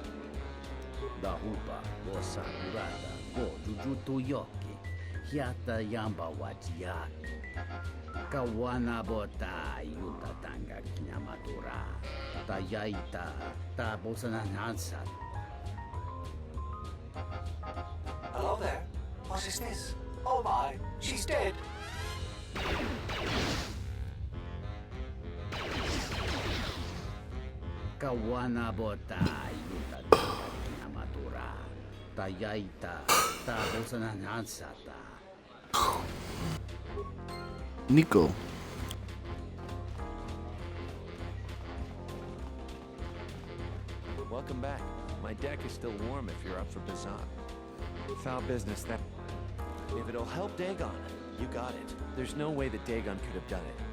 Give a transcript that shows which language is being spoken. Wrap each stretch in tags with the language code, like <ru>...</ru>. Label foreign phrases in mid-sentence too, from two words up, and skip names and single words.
<en>Da hupa, bosa kurata, go jujutu yoki. Hiata yamba wajiaki. Kawana bota yuta tanga kinyamadura. Ta yaita, ta bosana nansa. Hello there. What is this? Oh my, she's dead. Kawana bota yuta tanga kinyamadura. Ta yaita, ta bosana nansata. Nico. Welcome back. My deck is still warm if you're up for Bazan. Foul business, that. If it'll help Dagon, You got it. There's no way that Dagon could have done it.</en>